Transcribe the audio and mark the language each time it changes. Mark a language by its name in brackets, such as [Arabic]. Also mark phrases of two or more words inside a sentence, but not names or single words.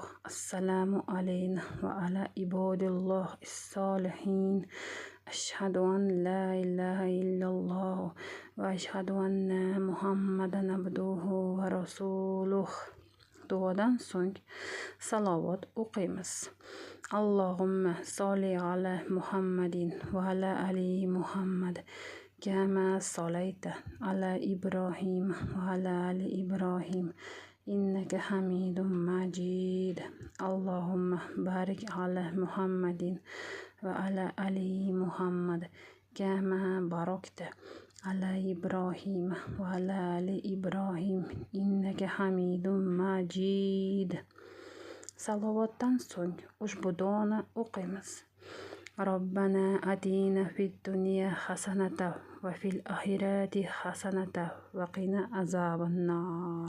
[Arabic] السلام علينا وعلى عباد الله الصالحين. أشهد أن لا إله إلا الله وأشهد أن محمدا عبده ورسوله. [Uzbek] Duodan so'ng salovat o'qiymiz. [Arabic] اللهم صل على محمد وعلى آل محمد كما صليت على إبراهيم وعلى آل إبراهيم إنك حميد مجيد. اللهم بارك على محمد وعلى آل محمد كما باركت على إبراهيم وعلى آل إبراهيم إنك حميد مجيد. [Uzbek] Salovatdan so'ng ushbu duoni o'qiymiz. [Arabic] ربنا آتنا في الدنيا حسنة وفي الآخرة حسنة وقنا عذاب النار.